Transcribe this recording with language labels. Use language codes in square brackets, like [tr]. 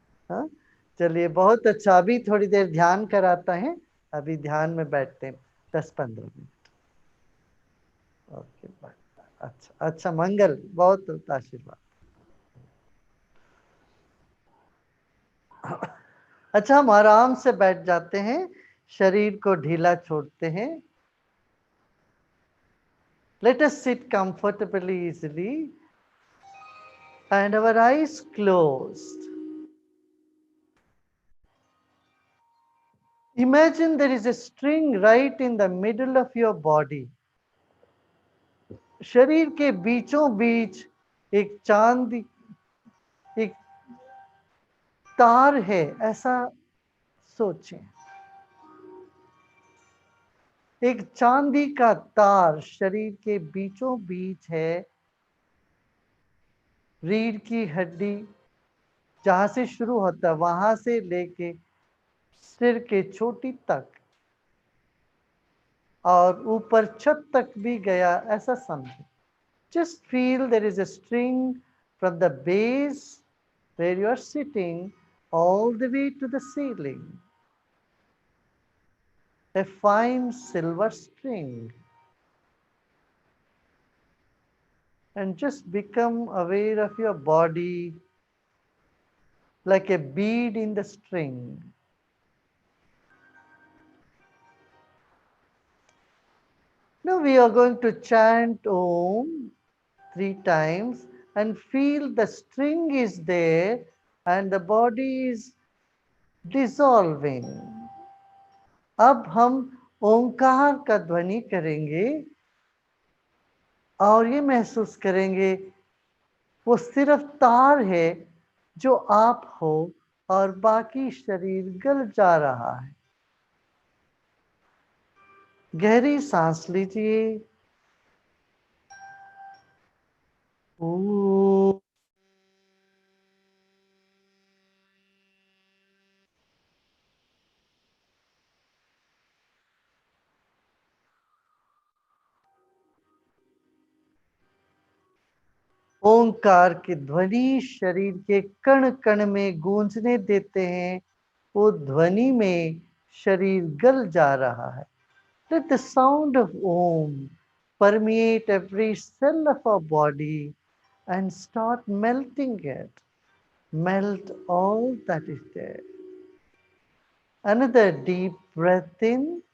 [hi] हाँ, चलिए, बहुत अच्छा। अभी थोड़ी देर ध्यान कराता है, अभी ध्यान में बैठते हैं 10-15 मिनट। Okay, bye. अच्छा अच्छा, मंगल, बहुत आशीर्वाद। अच्छा, हम आराम से बैठ जाते हैं, शरीर को ढीला छोड़ते हैं। [en] Let us sit comfortably, easily, and our eyes closed. Imagine there is a string right in the middle of your body. [hi] शरीर के बीचों बीच एक चांदी, एक तार है, ऐसा सोचें। एक चांदी का तार शरीर के बीचों बीच है। रीढ़ की हड्डी जहां से शुरू होता है वहां से लेके सिर के चोटी तक और ऊपर छत तक भी गया, ऐसा समझे। [en] Just feel there is a string from the base where you are sitting all the way to the ceiling. A fine silver string. And just become aware of your body like a bead in the string. Now we are going to chant Om 3 times and feel the string is there and the body is dissolving. [hi] अब हम ओंकार का ध्वनि करेंगे और ये महसूस करेंगे वो सिर्फ तार है जो आप हो और बाकी शरीर गल जा रहा है। गहरी सांस लीजिए। ओम। ओंकार की ध्वनि शरीर के कण कण में गूंजने देते हैं। वो ध्वनि में शरीर गल जा रहा है। [en] Let the sound of Om permeate every cell of our body and start melting it. Melt all that is there. Another deep breath in